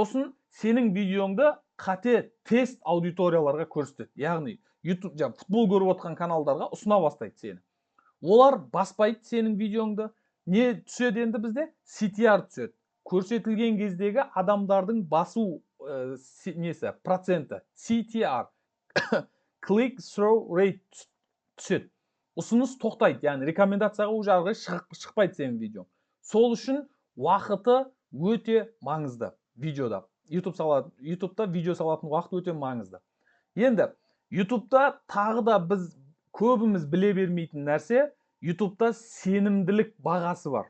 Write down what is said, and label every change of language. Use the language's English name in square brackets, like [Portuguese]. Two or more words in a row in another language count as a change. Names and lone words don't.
[Kazakh] Сосын сенің видеоңды қате тест аудиторияларға көрсетеді. Яғни YouTube футбол көріп отқан каналдарға ұсына бастайды сені. Олар баспайды сенің видеоңды. Не түседі енді бізде? CTR түседі. Көрсетілген кездегі адамдардың басу несі, проценті. CTR. [English] Click through rate [Kazakh] түседі. Ұсыныс тоқтайды, яғни рекомендацияға уже ары шықпайды сенің видеоң. Сол үшін уақыты өте маңызды видеода. YouTube'да видео салатын уақыт өте маңызды. Енді YouTube'да тағы да біз көбіміз біле бермейтін нәрсе, YouTube'да сенімділік бағасы бар.